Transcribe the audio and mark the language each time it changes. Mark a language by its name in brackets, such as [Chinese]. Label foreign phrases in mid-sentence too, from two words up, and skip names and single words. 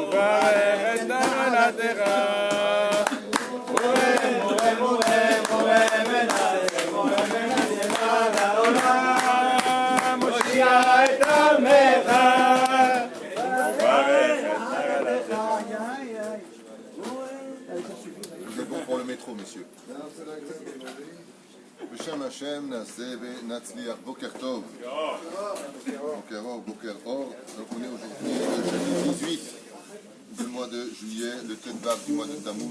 [Hebrew] מברך את נחלתך. מושיע את עמך. [French] Vous êtes bon pour le métro, messieurs. [Hebrew] בשם השם, נעשה נצליח, בוקר טוב. בוקר אור, בוקר אור. [French] Donc on est aujourd'hui le jeudi 18 du mois de juillet, le Tetvav du mois de Tammuz.